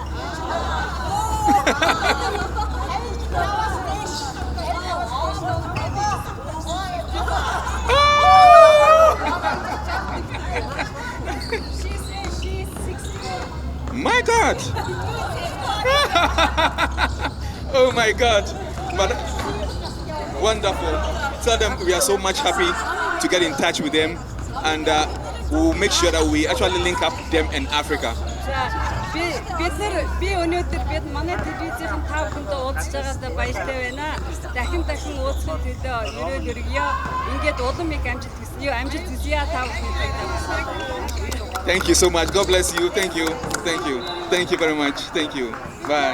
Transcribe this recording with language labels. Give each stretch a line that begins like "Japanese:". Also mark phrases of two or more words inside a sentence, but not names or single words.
English: My God! Oh my God! But wonderful. Tell them we are so much happy to get in touch with them, and we'll make sure that we actually link up them in Africa.
Mongolian: Би өнөөдөр бид манай телевизийн тав хүндээ уулзж байгаадаа баяртай байна. Дахин уулзахын төлөө өрөөл өргөё. Ингээд улам их амжилт хүсье тав хүндээ.
English: Thank you so much. God bless you. Thank you. Thank you. Thank you very much. Thank you. Bye.